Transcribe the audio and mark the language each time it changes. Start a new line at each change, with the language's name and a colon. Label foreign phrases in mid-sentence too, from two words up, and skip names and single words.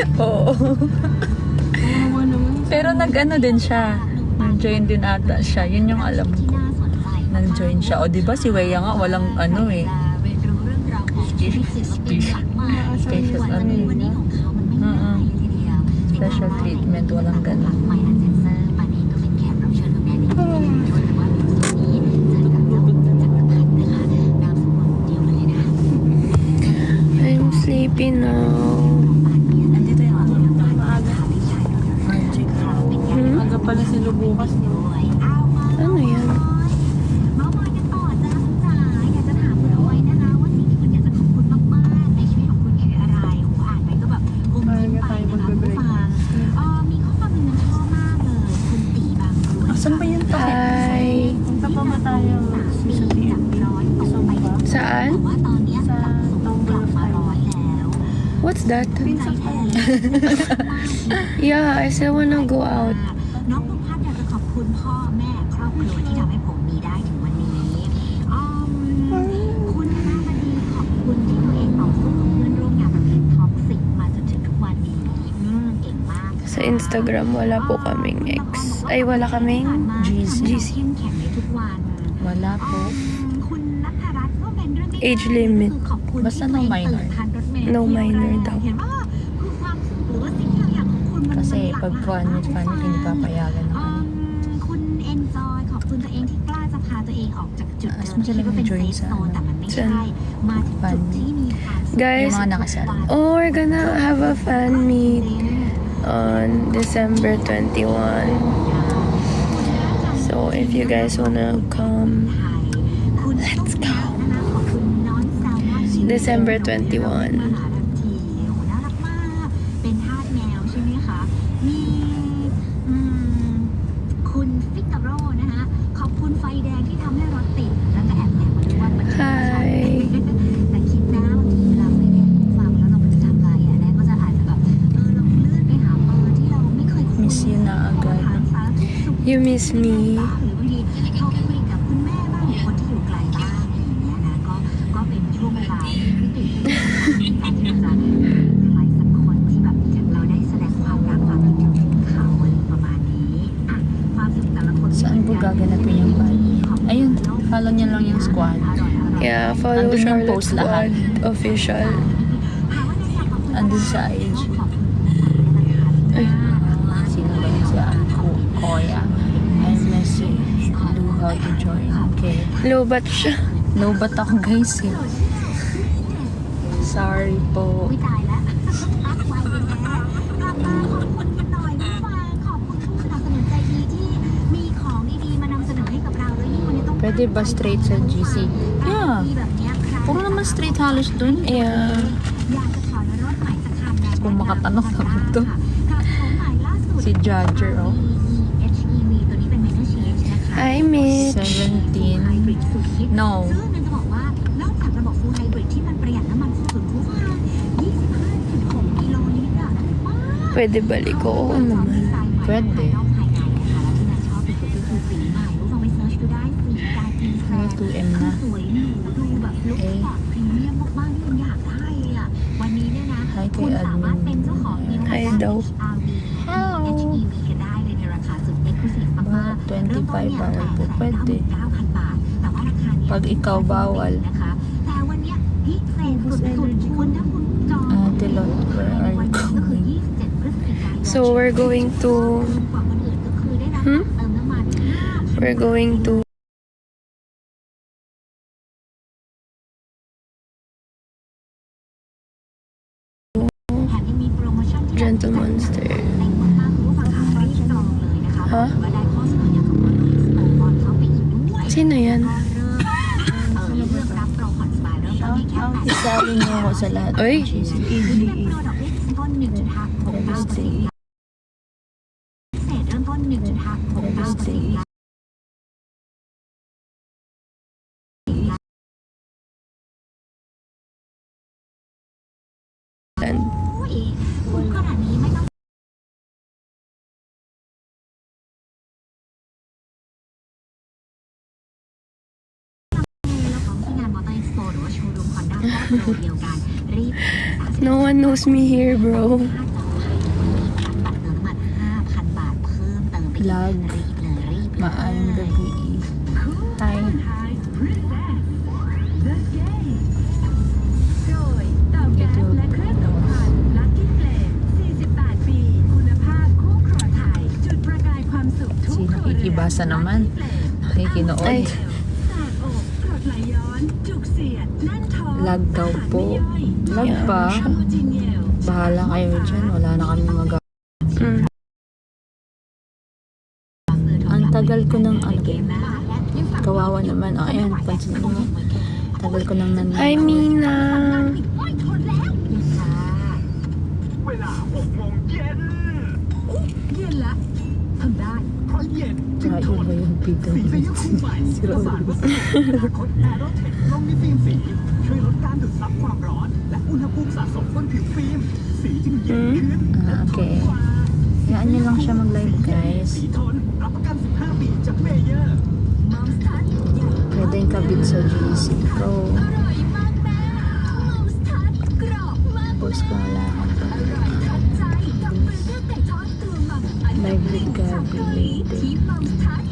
Filipino: Oo. Pero nag-ano din siya. Nag-join din ata siya. Yun yung alam ko. Nag-join siya. O diba si Weya nga walang ano eh. Special ano eh. Special treatment. Walang ganun.
English: I'm sleepy now.
Filipino: Nandito yung ano. Maaga. Magic. Aga pala si Lubukas. Ano yan? Saan ba yun pa? Hi. Punta pa ba tayo sa TNT? Saan? Sa Tumble of Time.
English: What's that? Prince of Time. Yeah, I still wanna go out.
Thai: น้องภูมิพัฒน์อยากจะขอบคุณพ่อแม่ครอบครัวที่ทำให้ผมมีได้ถึงวันนี้คุณธนบดีขอบคุณที่ตัวเองต่อสู้กับเพื่อนร่วมงานประเภทท็อกซิกมาจนถึงทุกวันนี้เก่งมาก
Filipino: Sa Instagram, wala po kaming ex. Ay, wala kaming GC.
Thai: เข้มแข็งในทุกวัน
Filipino: Wala po.
Thai: คุณนัทรัตน์ก็เป็นเรื่องที่
English: Age limit.
Thai: ขอบคุณ
Filipino: Basta
English: no minor. No minor
Filipino: daw.
Thai: เห็นว่าคือความสุขหรือว่าสิ่งที่เราอยากของคุณมัน
Filipino: Kasi
Thai: หลาก
Filipino: pag
Thai: หลาย
English: fan meet
Filipino: hindi papayagan ng ano.
Thai: คุณเอนจอยขอบคุณตัวเองที่กล้าจะพาตัวเองออกจากจุดเดิม มันจะ ที่ว่าเป็น
English: join
Thai: เซฟ
Filipino: sa
Thai: โซนแต่มันไม่ใช่ มาถึงจุดที่มีความสุข
English: Guys,
Filipino: Yung mga nakasal.
English: oh, we're gonna have a fan meet on December 21. So if you guys wanna come, let's go. December 21.
Thai: เป็นทาสแมวใช่ไหมคะมีคุณฟิกาโร่นะคะขอบคุณไฟแดงที่ทำให้รถติดแล้วก็แอบมาดูว่ามัน
English: Hi.
Thai: แต่คิดนะบางทีเวลาไฟแดงฟังแล้วเราจะทำอะไรอ่ะแนนก็จะอาจจะแบบเราเลื่อนไปหาเบอร์ที่เราไม่เคยคุย
English: Miss you
Filipino: na agad.
English: You miss me.
Thai: หรือบางทีโทรคุยกับคุณแม่บ้างหรือคนที่อยู่ไกลบ้างอะไรอย่างเงี้ยนะก็เป็นช่วงเวลาที่ตื่นเต้นการที่เราจะใครสักคนที่แบบเราได้แสดงความรักความคิดถึงเขาอะไรประมาณนี้อ่ะความสุขแต่ละคน
Filipino: Saan po gaganapin yung party? Ayun, follow niya lang yung squad.
English: Yeah, follow
Filipino: Andun yung Charlotte post lahat. Squad Official. Andun sa IG. Ay. Sino ba yun siya?
English: Koya. I message do how to join. Okay.
Filipino: Lobat siya. Lobat ako guys eh. Sorry po.
Thai: อุ๊ยตายแล้วอัพไว้เลยนะกลับมาขอบคุณกันหน่อยผู้ฟังขอบคุณผู้สนับสนุนใจดีที่มีของดีๆมานำเสนอให้กับเราแล้วยิ่งวันนี้ต้อง
Filipino: Pwede ba straight sa GC?
English: Yeah.
Thai: มีแบบเนี้ยใคร
Filipino: Puro naman straight halos dun.
English: Yeah.
Thai: อยากจะถอนรถใหม่สักคันนะ
Filipino: Kung makatanong ako to.
Thai: กับของใหม่ล่าสุด
Filipino: Si Judger,
English: oh.
Thai: HEV ตัวนี้เป็น
English: Minor Change
Thai: นะคะ
English: Hi, Mitch. 17.
Thai: ไฮบริดสุดฮิต
English: No.
Thai: ซึ่งมันจะบอกว่านอกจากระบบ
English: Full Hybrid
Thai: ที่มันประหยัดน้ำมันสุดๆผู้ฟัง25.6 กิโลลิตรอะว้าว
Filipino: Pwede balik ko. Oo naman. Pwede. 2M
Thai: นะ สวยหรูดูแบบลุคสปอร์ตพรีเมียมมากๆที่คุณอยากได้เลยอ่ะวันนี้เนี่ยนะ
English: Hi
Thai: คุณ
Filipino: kay
Thai: สามารถเป็นเจ้าของ New
English: Hi Honda
Filipino: daw. HR-V
English: Hello.
Thai: HEV กันได้เลยในราคาสุด exclusive มากๆ 25 เริ่มต้นเนี่ย
Filipino: bawal po pwede.
Thai: 899,000 บาทแต่ว่าราคาเนี้ย
Filipino: Pag ikaw bawal.
Thai: นะคะแต่วันเนี้ยพิเศษสุดๆคุณถ้าคุณจอง
English: Telot, where are
Thai: วัน
English: you
Thai: นี้ก็คือ
English: going?
Thai: 27 พฤศจิกายน
English: So we're going to
Thai: กว่าคนอื่นก็คือได้รับ Hmm? เติมน้ำมัน
English: we're going to
Thai: แถมยังมีโปรโมชั่นที่
English: Gentle Monster.
Thai: เต็มมากๆคุณผู้ฟังค่ะรีบจองเลยนะคะ ฮะ ว่าได้ข้อเสนออย่างกับว่าลูกสปอร์ตบอลเข้าไปอีกด้วย
Filipino: Sino yan?
Thai: ก็เริ่มรับโปรผ่อนสบายเริ่มต้นที่แค่8
Filipino: Isali niyo ako sa lahat Uy. ng GC.
Thai: เป็นโปรดอกเบี้ยต้น 1.69% พิเศษเริ่มต้น 1.69%
English: And
Thai: เองคุ้มขนาดนี้ไม่ต้องแล้วของที่งานมอเตอร์เอ็กซ์โปหรือว่าโชว์รูมฮอนด้าก็โปรเดียวกันรีบ
English: No one knows me here, bro.
Thai: ค่าจองภายในวันนี้รับบัตรเติมน้ำมัน 5,000 บาทเพิ่มเติมไปอีก
English: Lag.
Thai: รีบเลยรีบเลย
Cebuano: Maayong gabi.
English: Hi.
Thai: โดยเต่าแก๊สและเครื่องสัมผัสลัคกี้เฟลม48 ปี คุณภาพคู่ครัวไทย จุดประกายความสุขทุก
Filipino: Si
Thai: ครัวเรือน
Filipino: nakikibasa naman. Nakikinood. Ay.
Thai: แสบอกกรดไหลย้อน จุกเสียดแน่นท้อง
Filipino: Lag daw po. Lag pa?
Thai: โมจิเนียล
Filipino: Bahala kayo dyan. Wala na kami magawa. Mm. Ang tagal ko ng kawawa naman. Oh, ayan, pansin mo. Tagal ko nang
English: Hi, Mina.
Thai: เวลา6 โมงเย็น เย็นละทำได้ เพราะเย็นจึง
Filipino: Kaya
Thai: ทน
Filipino: ba yung video?
Thai: สีระยุคู่ใหม่ประสานวัสดุอนาคตแอโรเทคลงในฟิล์มสี ช่วยลดการดูดซับความร้อน และอุณหภูมิสะสมบนผิวฟิล์ม สีจึงเย็นขึ้นและทน
English: Okay.
Thai: กว่า
Filipino: Hayaan nyo lang siya mag-live, guys.
Thai: สีทนรับประกัน 15 ปีจากเมเยอร์
Filipino: Pwede yung kabit sa GC Pro.
Thai: อร่อยมากแม่มัมสทัดกรอบมาก
Filipino: Post ko na lang.
Thai: อร่อยทันใจกับเบอร์เกอร์ไก่ทอดตัวมัมอันดับหนึ่งจากเกาหลีที่มัมสทัด